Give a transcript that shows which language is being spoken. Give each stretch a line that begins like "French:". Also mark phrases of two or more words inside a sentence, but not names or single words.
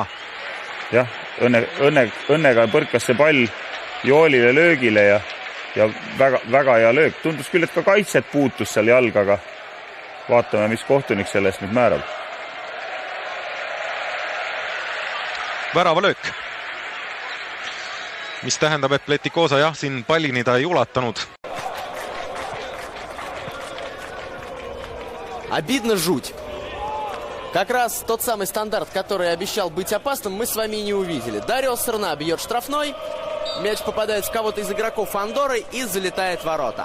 Estonian: Jah, õnnega põrkas see pall Joolile löögile ja väga hea löök. Tundus küll, et ka kaitset puutus seal jalgaga. Vaatame, mis kohtunik sellest nüüd määrab. Värava löök. Mis tähendab, et Pletikosa siin pallini ta ei ulatanud.
Russian: Обидно жуть. Как раз тот самый стандарт, который обещал быть опасным, мы с вами и не увидели. Дарио Срна бьет штрафной. Мяч попадает в кого-то из игроков Андорры и залетает в ворота.